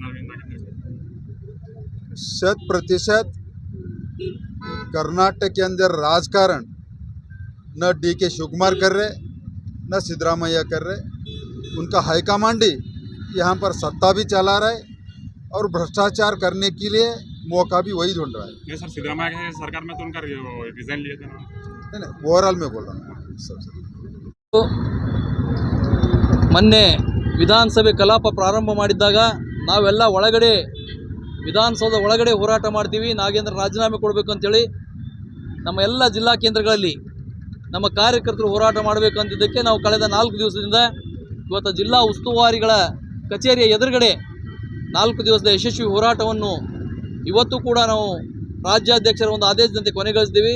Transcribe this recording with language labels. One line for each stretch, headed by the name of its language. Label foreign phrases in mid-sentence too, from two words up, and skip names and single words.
Hindi: 100% कर्नाटक के अंदर राजकारण न DK शिवकुमार कर रहे, न सिद्धरामैया कर रहे. उनका हाईकमांड ही यहाँ पर सत्ता भी चला रहा है और भ्रष्टाचार करने के लिए मौका भी वही ढूंढ रहा है. नहीं सर, सिद्धरामैया की सरकार में तो उनका रिजाइन लिए थे. नहीं, ओवरऑल में बोल रहा हूँ.
Kannada: ಮೊನ್ನೆ ವಿಧಾನಸಭೆ ಕಲಾಪ ಪ್ರಾರಂಭ ಮಾಡಿದ್ದಾಗ ನಾವೆಲ್ಲ ಒಳಗಡೆ ವಿಧಾನಸೌಧ ಒಳಗಡೆ ಹೋರಾಟ ಮಾಡ್ತೀವಿ, ನಾಗೇಂದ್ರ ರಾಜೀನಾಮೆ ಕೊಡಬೇಕು ಅಂತೇಳಿ ನಮ್ಮ ಎಲ್ಲ ಜಿಲ್ಲಾ ಕೇಂದ್ರಗಳಲ್ಲಿ ನಮ್ಮ ಕಾರ್ಯಕರ್ತರು ಹೋರಾಟ ಮಾಡಬೇಕಂತಿದ್ದಕ್ಕೆ ನಾವು ಕಳೆದ 4 ದಿವಸದಿಂದ ಇವತ್ತು ಜಿಲ್ಲಾ ಉಸ್ತುವಾರಿಗಳ ಕಚೇರಿಯ ಎದುರುಗಡೆ 4 ದಿವಸದ ಯಶಸ್ವಿ ಹೋರಾಟವನ್ನು ಇವತ್ತು ಕೂಡ ನಾವು ರಾಜ್ಯಾಧ್ಯಕ್ಷರ ಒಂದು ಆದೇಶದಂತೆ ಕೊನೆಗೊಳಿಸಿದ್ದೀವಿ.